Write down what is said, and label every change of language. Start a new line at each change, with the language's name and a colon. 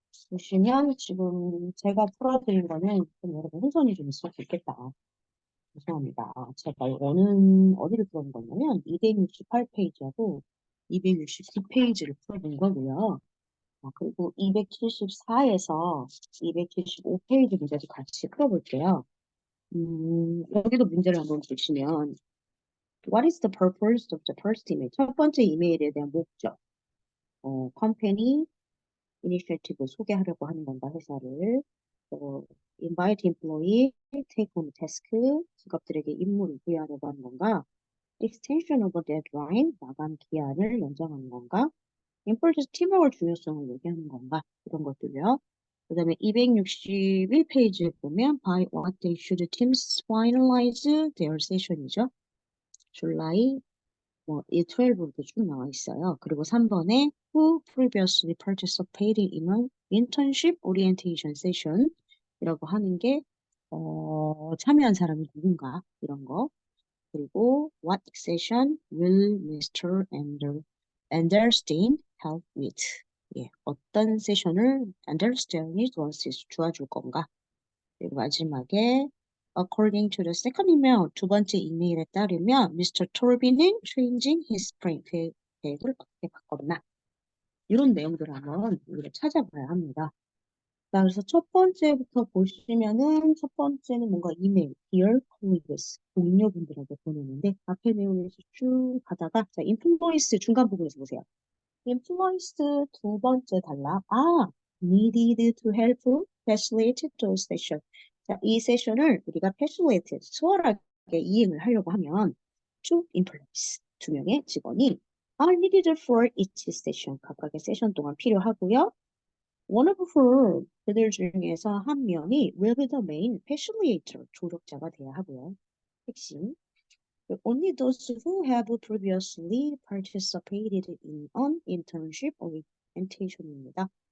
Korean: 보시면 지금 제가 풀어드린 거는 좀 여러분 혼선이 좀 있을 수 있겠다. 죄송합니다. 제가 어디를 풀어본 거냐면, 268페이지하고 269페이지를 풀어본 거고요. 그리고 274에서 275페이지 문제도 같이 풀어볼게요. 여기도 문제를 한번 보시면
English: What is the purpose of the first email?
Korean: 첫 번째 이메일에 대한 목적.
English: company initiative
Korean: 소개하려고 하는 건가, 회사를.
English: invite employee, take on task,
Korean: 직업들에게 임무를 부여하려고 하는 건가.
English: extension of a deadline,
Korean: 마감 기한을 연장하는 건가. 인플레이션 팀워크 중요성을 얘기하는 건가? 이런 것들이요. 그 다음에 261페이지에 보면
English: by what day should teams finalize their session이죠.
Korean: 줄라이 12부터 쭉 나와 있어요. 그리고 3번에
English: who previously participated in an internship orientation session
Korean: 이라고 하는 게 참여한 사람이 누군가 이런 거. 그리고
English: what session will Mr. Anderstein help with?
Korean: 예, 어떤 세션을 Anderstein이 도와줄 건가? 그리고 마지막에
English: according to the second email,
Korean: 두 번째 이메일에 따르면 Mr. Torby는
English: changing his spring
Korean: 계획을 어떻게 바꿨나? 이런 내용들을 한번 우리가 찾아봐야 합니다. 자, 그래서 첫 번째부터 보시면은 첫 번째는 뭔가 이메일,
English: dear colleagues,
Korean: 동료분들에게 보내는데 앞에 내용에서 쭉 가다가 자, 인플루언스 중간 부분에서 보세요. 인플루언스 두 번째 단락,
English: needed to help facilitate those session.
Korean: 자, 이 세션을 우리가 facilitate, 수월하게 이행을 하려고 하면
English: to employees,
Korean: 두 명의 직원이
English: are needed for each session,
Korean: 각각의 세션 동안 필요하고요.
English: One of whom,
Korean: 그들 중에서 한 명이
English: will be the main facilitator,
Korean: 조력자가 돼야 하고요. 핵심.
English: Only those who have previously participated in an internship orientation입니다.